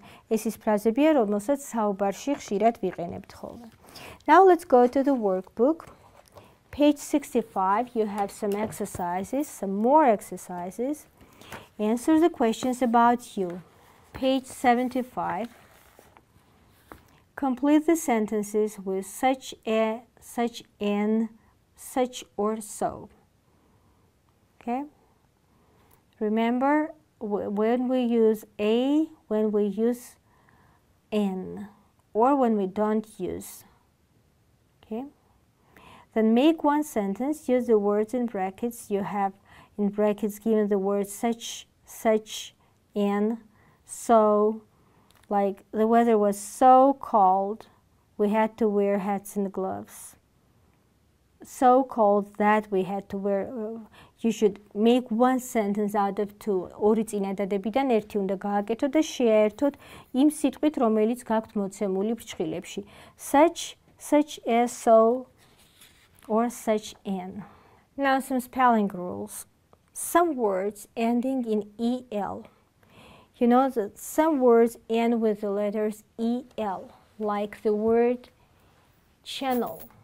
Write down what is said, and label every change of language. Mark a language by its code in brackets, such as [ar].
[ka] ეს ის ფრაზებია, რომელსაც საუბარში ხშირად ვიყენებთ ხოლმე. [en] Now let's go to the workbook. Page 65, you have some exercises, some more exercises. Answer the questions about you. Page 75. Complete the sentences with such a, such an, such or so. Okay? Remember, when we use a, when we use an, or when we don't use. Okay? Then make one sentence, use the words in brackets. You have in brackets given the words such, such, and, so. Like the weather was so cold, we had to wear hats and gloves. So cold that we had to wear. You should make one sentence out of two. [ka] ორი წინადადებიდან ერთი უნდა გააკეთოთ და შეერთოთ იმ სიტყვით, რომელიც გაქვთ მოცემული ფრჩხილებში. [en] Such, such as, so, or such an. Now some spelling rules. Some words ending in EL. You know that some words end with the letters EL, like the word channel.